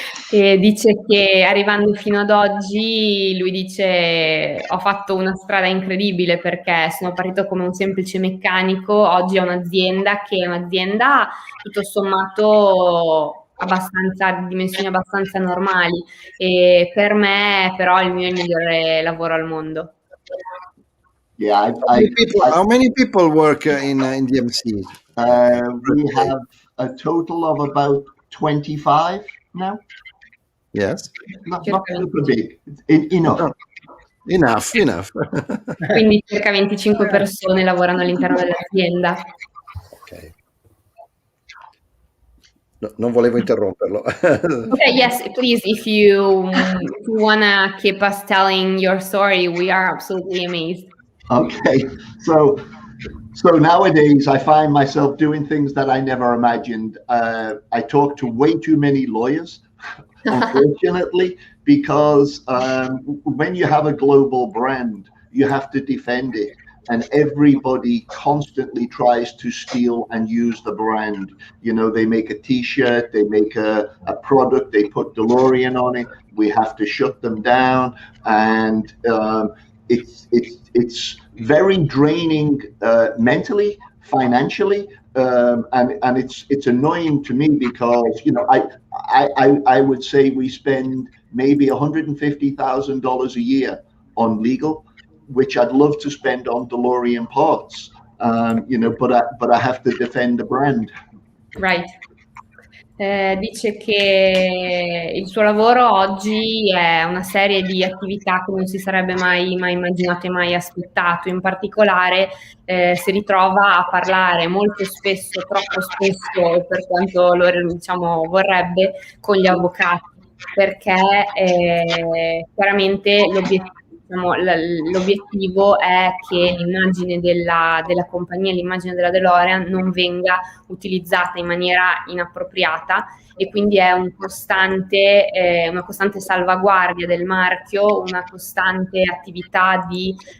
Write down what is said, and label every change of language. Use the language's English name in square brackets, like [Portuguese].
[Italian] E dice che arrivando fino ad oggi, lui dice: ho fatto una strada incredibile, perché sono partito come un semplice meccanico, oggi ho un'azienda che è un'azienda tutto sommato di dimensioni abbastanza normali, e per me però il migliore lavoro al mondo. [English] Yeah, how many people work in DMC? We have a total of about 25 now. Yes. Not super big. Enough. Enough. [Italian] Quindi circa 25 persone lavorano all'interno dell'azienda. Ok. No, non volevo interromperlo. [English] Okay, yes, please, if you wanna keep us telling your story, we are absolutely amazed. Okay, so nowadays I find myself doing things that I never imagined. I talk to way too many lawyers, unfortunately, because when you have a global brand, you have to defend it. And everybody constantly tries to steal and use the brand. You know, they make a T-shirt, they make a product, they put DeLorean on it. We have to shut them down, and it's very draining mentally, financially, and it's annoying to me because, you know, I would say we spend maybe $150,000 a year on legal, which I'd love to spend on DeLorean parts, you know, but I have to defend the brand. Right. [Italian] Dice che il suo lavoro oggi è una serie di attività che non si sarebbe mai immaginato e mai aspettato. In particolare si ritrova a parlare molto spesso, troppo spesso, per quanto lo diciamo vorrebbe, con gli avvocati, perché chiaramente l'obiettivo è che l'immagine della compagnia, l'immagine della DeLorean non venga utilizzata in maniera inappropriata, e quindi è una costante salvaguardia del marchio, una costante attività di